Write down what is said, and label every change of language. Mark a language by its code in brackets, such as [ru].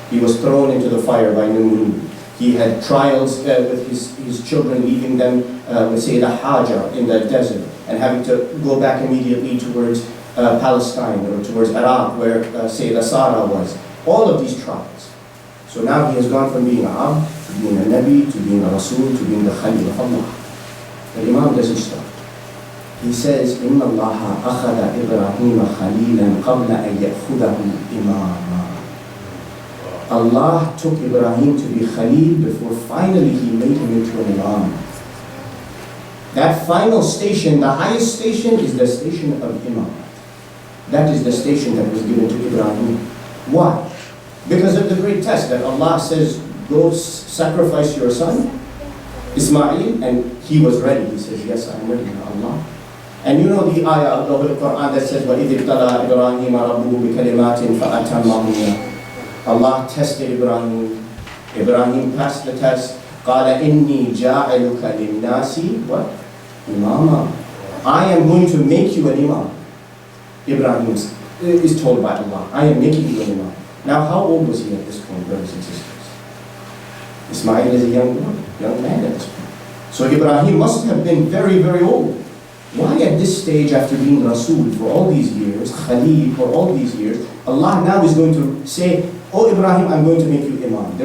[en] He was thrown into the fire by Numrud. He had trials with his children, leaving them with Sayyidah Hajar in the desert and having to go back immediately towards Palestine or towards Iraq where Sayyidah Sarah was. All of these trials. So now he has gone from being a Abd to being a Nabi, to being a Rasul, to being the Khalil of Allah. But Imam doesn't stop. He says, [ar] إِنَّ اللَّهَ أَخَذَ إِبْرَاهِيمَ خَلِيلًا قَبْلَ أَنْ يَأْخُذَهُ إِمَامًا. [en] Allah took Ibrahim to be Khalil before finally he made him into an Imam. That final station, the highest station, is the station of Imam. That is the station that was given to Ibrahim. Why? Because of the great test that Allah says, go sacrifice your son, Ismail, and he was ready. He says, yes, I am ready, Allah. And you know the ayah of the Holy Quran that says, [ar] وَإِذِ ابْتَلَىٰ إِبْرَاهِيمَ رَبُّهُ بِكَلِمَاتٍ فَأَتَمَّهُنَّ. [en] Allah tested Ibrahim. Ibrahim passed the test. [ar] قَالَ إِنِّي جَاعِلُكَ لِلنَّاسِ what? Imama. [en] I am going to make you an Imam. Ibrahim is told by Allah, I am making you an Imam. Now how old was he at this point, brothers and sisters? Ismail is a young man at this point. So Ibrahim must have been very, very old. Why at this stage, after being Rasul for all these years, Khalil for all these years, Allah now is going to say, oh Ibrahim, I'm going to make you Imam.